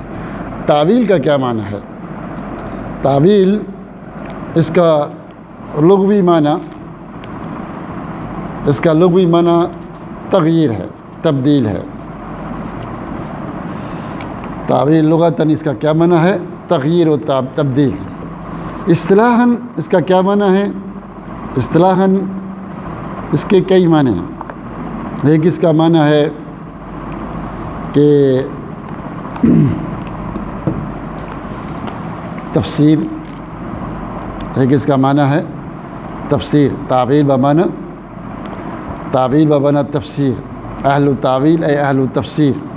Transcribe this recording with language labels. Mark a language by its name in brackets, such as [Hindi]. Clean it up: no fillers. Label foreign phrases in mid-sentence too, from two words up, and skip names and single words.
[Urdu] تعویل کا کیا معنی ہے؟ تعویل اس کا لغوی معنی، اس کا لغوی معنی تغییر ہے، تبدیل ہے۔ تعویل لغتاً اس کا کیا معنی ہے؟ تغییر و تبدیل۔ اصطلاحاً اس کا کیا معنی ہے؟ اصطلاحاً اس کے کئی معنی ہیں۔ ایک اس کا معنی ہے کہ تفسیر، ایک اس کا معنی ہے تفسیر، [Arabic] تعویل بمعنی، تعویل بمعنی تفسیر، اہل تعویل اے اہل تفسیر،